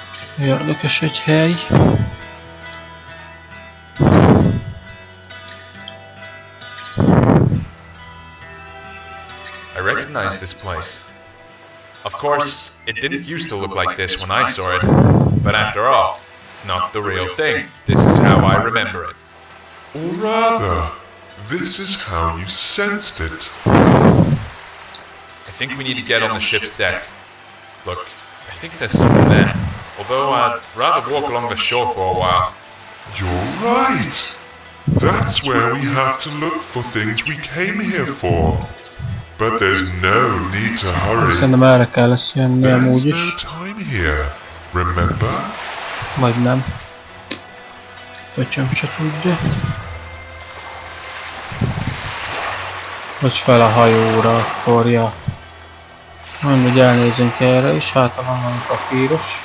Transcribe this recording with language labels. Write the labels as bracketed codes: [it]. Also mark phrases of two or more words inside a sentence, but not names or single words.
[hu] Érdekes egy hely. [en] I recognize this place. Of course, it didn't used to look like this when I saw it, but after all, it's not the real thing. This is how I remember it. Or rather, this is how you sensed it. I think we need to get on the ship's deck. Look, I think there's someone there. Although I'd rather walk along the shore for a while. You're right. That's where we have to look for things we came here for. But there's no need to hurry. [hu] Szerintem erre kell lesz jönni amúgy [en] There's [hu] is. [en] no time here. Remember? [hu] Vagy nem. Öcsöm se tudja. Vagy fel a hajóra, akkor ja. Mindegy, elnézünk erre is, hát van valami papíros.